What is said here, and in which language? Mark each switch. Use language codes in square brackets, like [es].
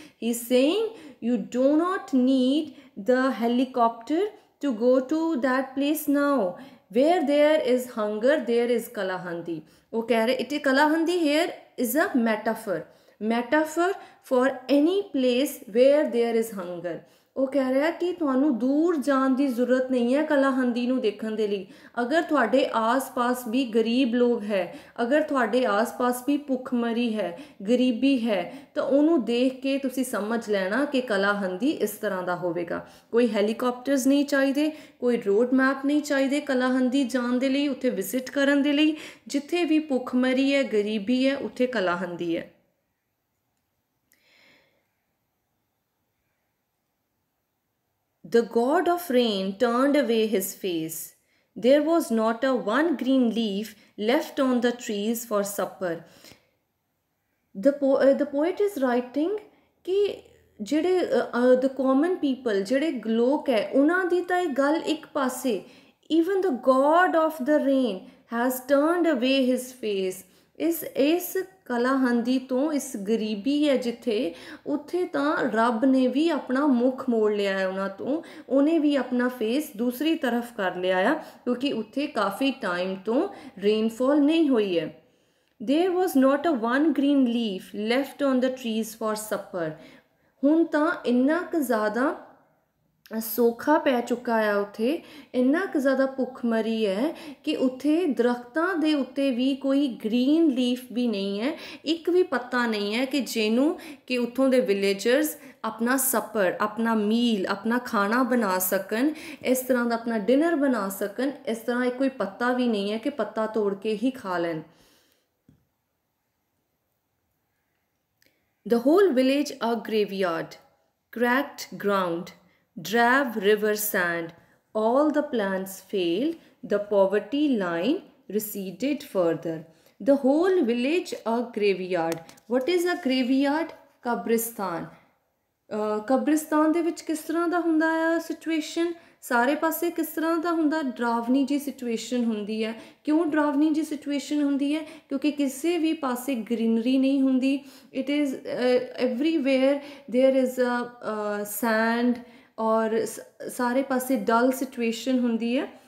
[en] He's saying you do not need the helicopter to go to that place now. Where there is hunger, there is Kalahandi. Okay, Kalahandi here is a metaphor for any place where there is hunger. [pa] ਉਹ ਕਹਿ ਰਿਹਾ ਕਿ ਤੁਹਾਨੂੰ ਦੂਰ ਜਾਣ ਦੀ ਜ਼ਰੂਰਤ ਨਹੀਂ ਹੈ ਕਲਾਹੰਦੀ ਨੂੰ ਦੇਖਣ ਦੇ ਲਈ। ਅਗਰ ਤੁਹਾਡੇ ਆਸ-ਪਾਸ ਵੀ ਗਰੀਬ ਲੋਕ ਹੈ, ਅਗਰ ਤੁਹਾਡੇ ਆਸ-ਪਾਸ ਵੀ ਭੁੱਖਮਰੀ ਹੈ, ਗਰੀਬੀ ਹੈ, ਤਾਂ ਉਹਨੂੰ ਦੇਖ ਕੇ ਤੁਸੀਂ ਸਮਝ ਲੈਣਾ ਕਿ ਕਲਾਹੰਦੀ ਇਸ ਤਰ੍ਹਾਂ ਦਾ ਹੋਵੇਗਾ। ਕੋਈ ਹੈਲੀਕਾਪਟਰਸ ਨਹੀਂ ਚਾਹੀਦੇ, ਕੋਈ ਰੋਡ ਮੈਪ ਨਹੀਂ ਚਾਹੀਦੇ ਕਲਾਹੰਦੀ ਜਾਣ ਦੇ ਲਈ, ਉੱਥੇ ਵਿਜ਼ਿਟ ਕਰਨ ਦੇ ਲਈ। ਜਿੱਥੇ ਵੀ ਭੁੱਖਮਰੀ ਹੈ, ਗਰੀਬੀ ਹੈ, ਉੱਥੇ ਕਲਾਹੰਦੀ ਹੈ। [en] The god of rain turned away his face. There was not a one green leaf left on the trees for supper. The poet is writing कि ਜਿਹੜੇ the common people [pa] ਜਿਹੜੇ ਲੋਕ ਹੈ ਉਹਨਾਂ ਦੀ ਤਾਂ ਇਹ ਗੱਲ ਇੱਕ ਪਾਸੇ, [en] even the god of the rain has turned away his face. [pa] ਇਸ ਕਲਾਹੰਦੀ ਤੋਂ, ਇਸ ਗਰੀਬੀ ਹੈ ਜਿੱਥੇ, ਉੱਥੇ ਤਾਂ ਰੱਬ ਨੇ ਵੀ ਆਪਣਾ ਮੁੱਖ ਮੋੜ ਲਿਆ ਹੈ ਉਹਨਾਂ ਤੋਂ, ਉਹਨੇ ਵੀ ਆਪਣਾ ਫੇਸ ਦੂਸਰੀ ਤਰਫ ਕਰ ਲਿਆ ਆ ਕਿਉਂਕਿ ਉੱਥੇ ਕਾਫੀ ਟਾਈਮ ਤੋਂ ਰੇਨਫਾਲ ਨਹੀਂ ਹੋਈ ਹੈ. [en] There was not a one green leaf left on the trees for supper. [pa] ਹੁਣ ਤਾਂ ਇੰਨਾ ਕੁ ਜ਼ਿਆਦਾ ਸੋਖਾ ਪੈ ਚੁੱਕਾ ਆ ਉੱਥੇ, ਇੰਨਾ ਕੁ ਜ਼ਿਆਦਾ ਭੁੱਖਮਰੀ ਹੈ ਕਿ ਉੱਥੇ ਦਰਖਤਾਂ ਦੇ ਉੱਤੇ ਵੀ ਕੋਈ ਗ੍ਰੀਨ ਲੀਫ ਵੀ ਨਹੀਂ ਹੈ, ਇੱਕ ਵੀ ਪੱਤਾ ਨਹੀਂ ਹੈ ਕਿ ਜਿਹਨੂੰ ਕਿ ਉੱਥੋਂ ਦੇ ਵਿਲੇਜਰਸ ਆਪਣਾ ਸਪਰ, ਆਪਣਾ ਮੀਲ, ਆਪਣਾ ਖਾਣਾ ਬਣਾ ਸਕਣ, ਇਸ ਤਰ੍ਹਾਂ ਦਾ ਆਪਣਾ ਡਿਨਰ ਬਣਾ ਸਕਣ. ਇਸ ਤਰ੍ਹਾਂ ਕੋਈ ਪੱਤਾ ਵੀ ਨਹੀਂ ਹੈ ਕਿ ਪੱਤਾ ਤੋੜ ਕੇ ਹੀ ਖਾ ਲੈਣ. [en] The whole village a graveyard, cracked ground, drab river sand, all the plans failed, the poverty line receded further. The whole village a graveyard. What is a graveyard? Kabristan. [pa] ਕਬਰਿਸਤਾਨ ਦੇ ਵਿੱਚ ਕਿਸ ਤਰ੍ਹਾਂ ਦਾ ਹੁੰਦਾ ਆ ਸਿਚੁਏਸ਼ਨ, ਸਾਰੇ ਪਾਸੇ ਕਿਸ ਤਰ੍ਹਾਂ ਦਾ ਹੁੰਦਾ, ਡਰਾਵਨੀ ਜੀ ਸਿਚੁਏਸ਼ਨ ਹੁੰਦੀ ਹੈ. ਕਿਉਂ ਡਰਾਵਨੀ ਜੀ ਸਿਚੁਏਸ਼ਨ ਹੁੰਦੀ ਹੈ? ਕਿਉਂਕਿ ਕਿਸੇ ਵੀ ਪਾਸੇ ਗ੍ਰੀਨਰੀ ਨਹੀਂ ਹੁੰਦੀ. [en] it is everywhere there is a sand, [pa] ਔਰ ਸਾਰੇ ਪਾਸੇ ਡਲ ਸਿਚੁਏਸ਼ਨ ਹੁੰਦੀ ਹੈ.